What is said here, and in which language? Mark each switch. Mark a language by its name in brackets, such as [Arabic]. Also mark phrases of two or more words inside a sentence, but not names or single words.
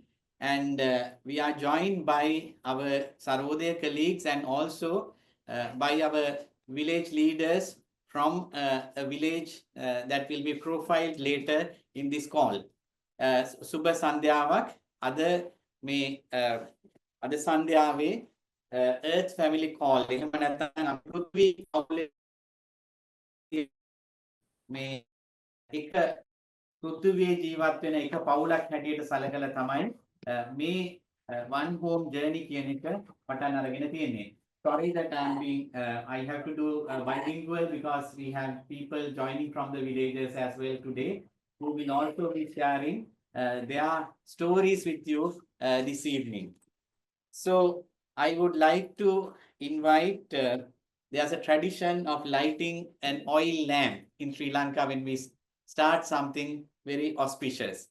[English] And we are joined by our Sarvodaya colleagues and also by our village leaders from a village that will be profiled later in this call. Subha Sandhyavak, other may other Sandhyave Earth Family Call. [Sinhala] මේ එක පෘථිවියේ ජීවත් වෙන එක පවුලක් හැටියට සැලකලා තමයි මේ [English] one home journey [Sinhala] කියන එක පටන් අරගෙන තියෙන්නේ. [English] Sorry that I have to do bilingual because we have people joining from the villages as well today who will also be sharing their stories with you this evening. So I would like to invite there's a tradition of lighting an oil lamp in Sri Lanka when we start something very auspicious.